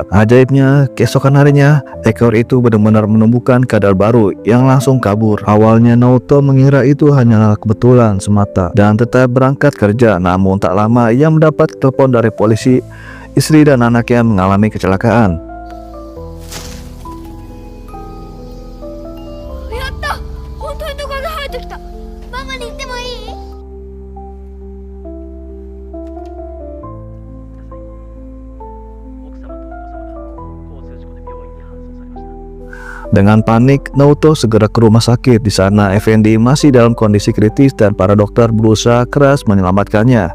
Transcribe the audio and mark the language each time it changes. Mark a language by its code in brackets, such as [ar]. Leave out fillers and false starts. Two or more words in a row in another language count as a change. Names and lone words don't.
[id] Ajaibnya, keesokan harinya ekor itu benar-benar menumbuhkan kadal baru yang langsung kabur. Awalnya Naoto mengira itu hanyalah kebetulan semata dan tetap berangkat kerja. Namun tak lama ia mendapat telepon dari polisi. Istri dan anaknya mengalami kecelakaan. [ja] やった、本当にトカゲ生えてきた。ママに言ってもいい？ [id] Dengan panik, Naoto segera ke rumah sakit. Di sana Effendi masih dalam kondisi kritis dan para dokter berusaha keras menyelamatkannya.